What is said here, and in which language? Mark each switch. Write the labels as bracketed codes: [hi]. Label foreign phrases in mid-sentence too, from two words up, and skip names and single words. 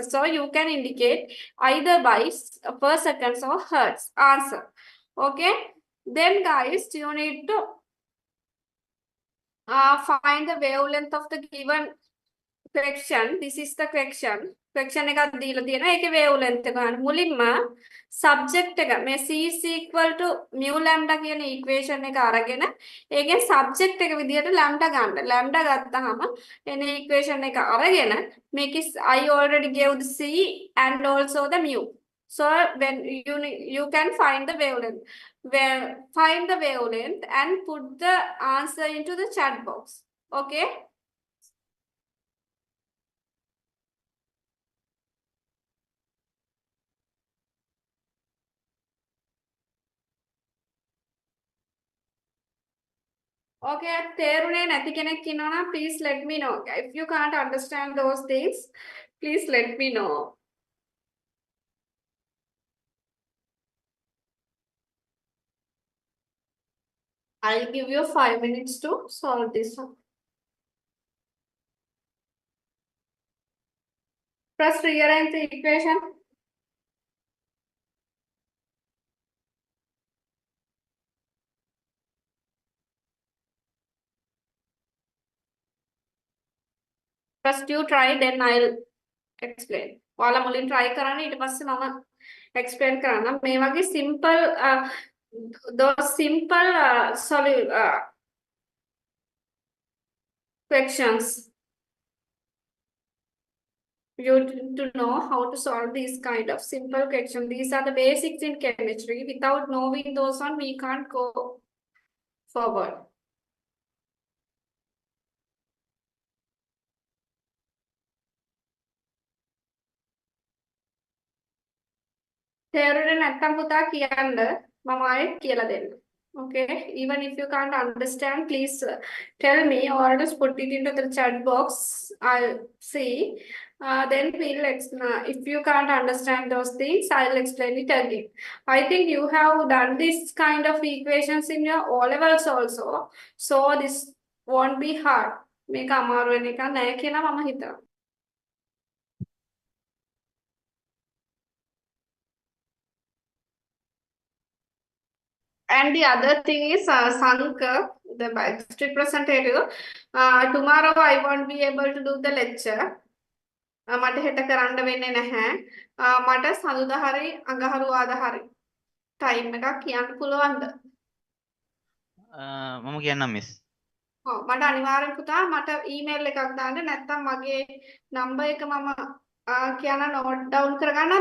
[en] So you can indicate either by per seconds or hertz. Answer. Okay, then guys, you need to find the wavelength of the given question. This is the question. Question [si] එකක් දීලා තියෙනවා. ඒකේ [en] wavelength [si] එක ගන්න. මුලින්ම subject එක මේ [en] C is equal to mu lambda [si] කියන equation එක අරගෙන ඒකෙන් subject එක විදිහට lambda ගන්න. [en] lambda [si] ගත්තාම එන [en] equation [si] එක අරගෙන මේක [en] I already gave the C and also the mu. So when you can find the wavelength. Find the wavelength and put the answer into the chat box. Okay. Okay, [si] තේරුනේ නැති කෙනෙක් ඉන්නවා නම් [en] please let me know. If you can't understand those things, please let me know. I'll give you 5 minutes to solve this one. First, rearrange the equation. First you try, then I'll explain. [si] ඔයාලා මුලින් try කරන්න, ඊට පස්සේ මම explain කරන්න. [en] මේ වගේ simple those simple questions. You need to know how to solve these kind of simple questions. These are the basics in chemistry. Without knowing those one, we can't go forward. [si] තේරුනේ නැත්තම් පුතා කියන්න මම ආයෙත් කියලා දෙන්න. [en] Okay, even if you can't understand, please tell me or just put it into the chat box. I'll see. Then we'll if you can't understand those things, I'll explain it again. I think you have done this kind of equations in your O levels also, so this won't be hard. [si] මේක අමාරු වෙන එක නෑ කියලා මම හිතනවා. [en] And the other thing is Sankar, the best representative. Tomorrow I won't be able to do the lecture. [si] මට හෙට කරන්න වෙන්නේ නැහැ. මට සඳුදා හරි අඟහරුවාදා හරි ටයිම් එකක් කියන්න පුළුවන්ද? මම කියන්නම් මිස්. ඔව් මට අනිවාර්යෙන් පුතා මට ඊමේල් එකක් දාන්න නැත්නම් මගේ නම්බර් එක මම කියන්න [en] note down [si] කරගන්නද?